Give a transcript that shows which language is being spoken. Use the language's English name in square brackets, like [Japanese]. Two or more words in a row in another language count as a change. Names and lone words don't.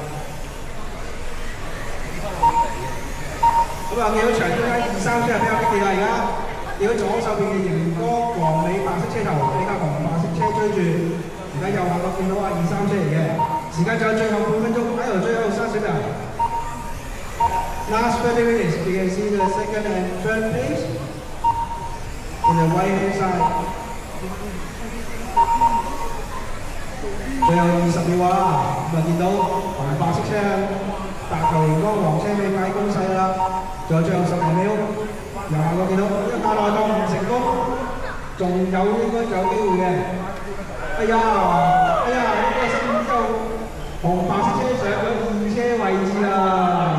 [Cantonese] 咁啊，見到場中間2、3車係比較激烈啦，而家見到左手邊嘅熒光黃尾白色車頭俾架紅白色車追住，而家右下角見到2、3車嚟嘅。時間仲有最後半分鐘，喺度最後30 秒。 [English] Last 30 minutes, you can see the second and third place in the right hand side. [Cantonese] 最後20秒啊，咁啊見到紅白色車搭球連光，黃車尾快攻勢啦，仲有最後10零秒，右下角見到一打內檔唔成功，仲應該仲有機會嘅。哎呀，呢個先之後紅白色車上咗2車位置啊！